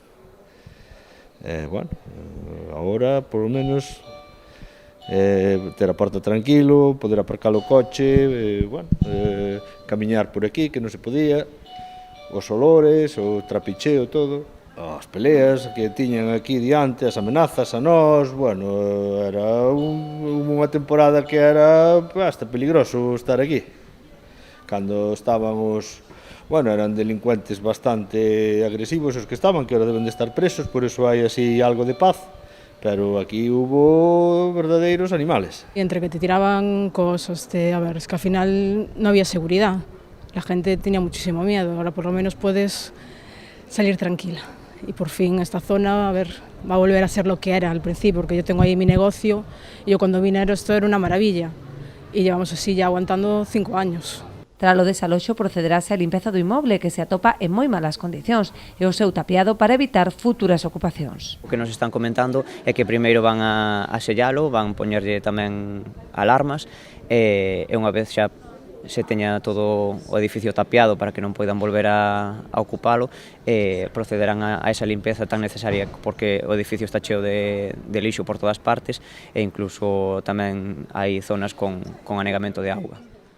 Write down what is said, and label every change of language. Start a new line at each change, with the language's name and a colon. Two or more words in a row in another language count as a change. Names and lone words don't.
Galician: Bueno, agora,
Spanish: por lo menos,
Galician: ter a porta tranquilo, poder aparcar o coche, camiñar por aquí, que non se podía, os olores, o trapicheo, todo, as peleas que tiñan aquí diante, as amenazas a nós, bueno, era unha temporada que era hasta peligroso estar aquí. Cando estaban eran delincuentes bastante agresivos os que estaban,
Spanish: que ahora deben de estar presos, por eso
Galician: hai así algo de paz.
Spanish: Pero aquí hubo
Galician: verdadeiros animales.
Spanish: Y entre que te tiraban cosas, es que al final no había seguridad. La gente tenía muchísimo miedo, ahora por lo menos puedes salir tranquila. Y por fin esta zona, va a volver a ser lo que era al principio, porque yo tengo ahí mi negocio, y yo cuando vine esto era una maravilla. Y llevamos así ya aguantando 5 años.
Galician: Tras o desaloxo procederase a limpeza do inmoble que se atopa en moi malas condicións e o seu tapiado para evitar futuras ocupacións. O que nos están comentando é que primeiro van a sellalo, van poñerlle tamén alarmas e unha vez xa se teña todo o edificio tapiado para que non poidan volver a ocupalo, procederán a esa limpeza tan necesaria porque o edificio está cheo de lixo por todas partes e incluso tamén hai zonas con anegamento de auga.